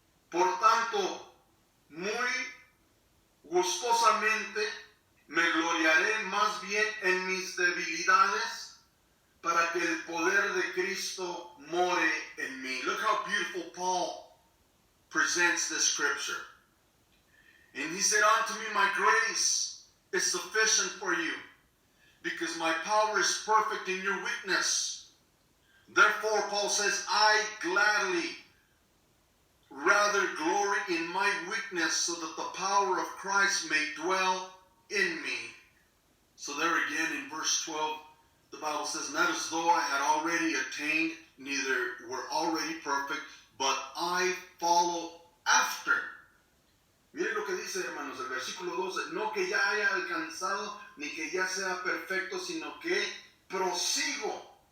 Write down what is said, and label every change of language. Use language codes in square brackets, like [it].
[es] Por tanto, muy gustosamente me gloriaré más bien en mis debilidades para que el poder de Cristo more en mí. [en] Look how beautiful Paul presents this scripture. And he said, unto me my grace is sufficient for you, because my power is perfect in your weakness. Therefore, Paul says, I gladly rather glory in my weakness, so that the power of Christ may dwell in me. So there again in verse 12, the Bible says, not as though I had already attained, neither were already perfect, but I follow after. [es] Miren lo que dice, hermanos, el versículo 12, no que ya haya alcanzado, ni que ya sea perfecto, sino que prosigo.